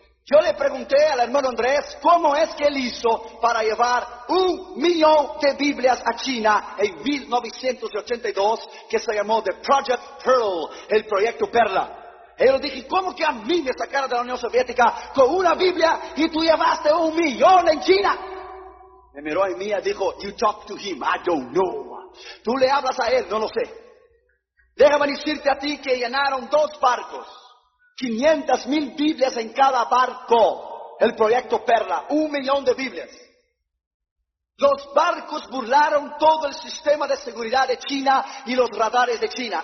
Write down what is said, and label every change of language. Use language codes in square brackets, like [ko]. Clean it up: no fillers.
[es] Yo le pregunté al hermano Andrés, ¿cómo es que él hizo para llevar 1,000,000 de Biblias a China en 1982, que se llamó The Project Pearl, el Proyecto Perla? Y yo le dije, ¿cómo que a mí me sacaron de la Unión Soviética con una Biblia y tú llevaste 1,000,000 en China? Me miró a mí y dijo, [en] you talk to him, I don't know. [es] Tú le hablas a él, no lo sé. Déjame decirte a ti que llenaron dos barcos, 500,000 Biblias en cada barco, el Proyecto Perla, 1,000,000 de Biblias. Los barcos burlaron todo el sistema de seguridad de China y los radares de China.